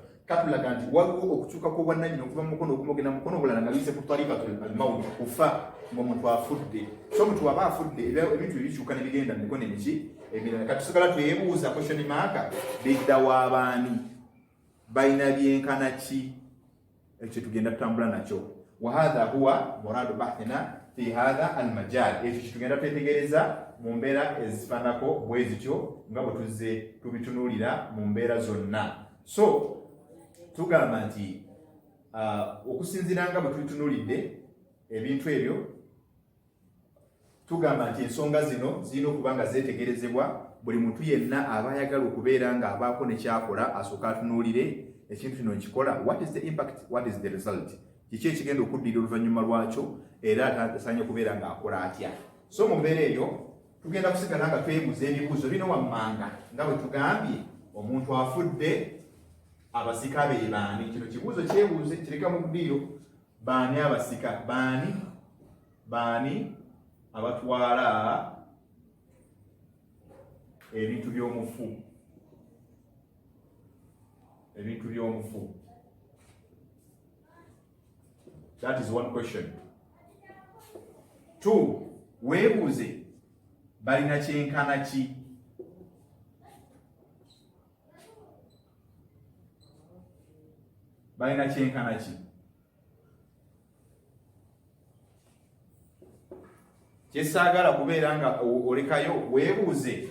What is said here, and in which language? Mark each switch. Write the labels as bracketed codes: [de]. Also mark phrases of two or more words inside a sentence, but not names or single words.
[lg] katulaga nti waliwo okukyuka kw'obwannannyini okuva mu mukono ogumu ogenda mu mukono obulala nga biyise ku [ar] طريقة الموت, [lg] kufa ng'omuntu afudde. So omuntu aba afudde ebintu bikyuka ne bigenda mu mikono emiki ebirala. Kati tusigala twebuuza [en] question mark, [lg] bidda w'abaani, balina byenkana ki? Ekyo tugenda tutambula nakyo. [ar] وهذا هو مراد بحثنا في هذا المجال. [lg] Ekyo kitugenda twetegereza mu mbeera ezifaanako bwe zityo nga bwe tuzze tubitunuulira mu mbeera zonna. So tugamba nti okusinziira nga bwe tubitunuulidde ebintu ebyo, tugamba nti ensonga zino zirina okuba nga zeetegerezebwa. Buli muntu yenna aba ayagala okubeera nga abaako ne kyakola asooka atunuulire ekintu kino nkikola, [en] what is the impact, what is the result, [lg] kiki ekigenda okuddira oluvannyuma lwakyo, era atasaanye okubeera nga akola atya. So mu mbeera eyo tugenda kusigala nga twebuuza ebibuuzo bino wammanga nga bwe tugambye omuntu afudde, abasika be baani? Kino kibuuzo kyebuuze kireka mu ddiiro. Baani abasika? Baani abatwala ebintu by'omufu? Ebintu by'omufu. [en] That is one question. [lg] 2, weebuuze balina kyenkana ki? Balina kyenkana ki? Kyesaagala kubeera nga olekayo weebuuze.